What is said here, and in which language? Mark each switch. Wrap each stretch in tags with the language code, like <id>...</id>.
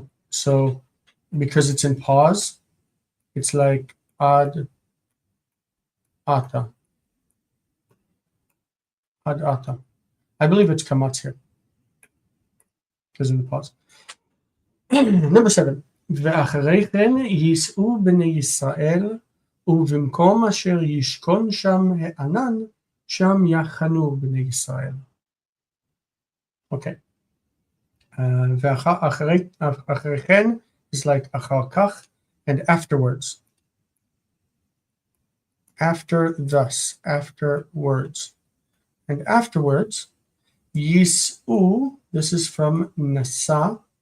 <en>So because it's in pause, it's like ad ata. Ad ata. I believe it's kamatz here because of the pause. Number 7.</en> <he>ואחרי כן ייסעו בני ישראל, ובמקום אשר ישכון שם הענן, שם יחנו בני ישראל.</he> <en>Okay.</en> <he>ואחרי כן</he> <en>is like אחר כך, and afterwards. After thus, afterwards. And afterwards, yis'u, this is from nasa.</en>